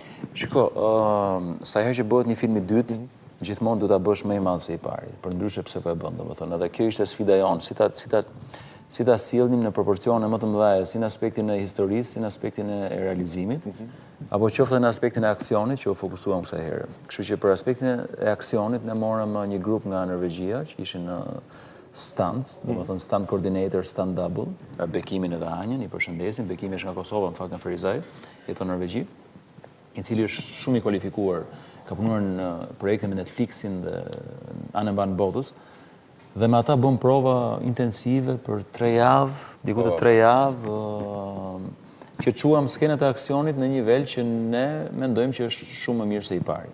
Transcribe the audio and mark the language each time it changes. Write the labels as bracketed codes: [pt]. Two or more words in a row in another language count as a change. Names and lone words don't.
[sq] Shiko, sa herë që bëhet një film i dytë, gjithmonë du ta bësh më i madh se i pari, për ndryshe pse po e bën, domethënë, edhe kjo ishte sfida jonë, si ta sjellnim në proporcione më të mëdha, si në aspektin e historisë, si në aspektin e realizimit, apo qoftë në aspektin e aksionit që u fokusuam kësaj herë. Kështu që për aspektin e aksionit ne morëm një grup nga Norvegjia që ishin në stunts, domethënë [en] stunt coordinator, stunt double, [sq] Bekimin edhe Anjën, i përshëndesim. Bekimi është nga Kosova, në fakt nga Ferizaj, jeton në Norvegji, i cili është shumë i kualifikuar, ka punuar në projekte me Netflixin dhe anë mbanë botës, dhe me ata bëm prova intensive për 3 javë, diku të 3 javë, që quam skenet e aksionit në një nivel që ne mendojmë që është shumë më mirë se i pari.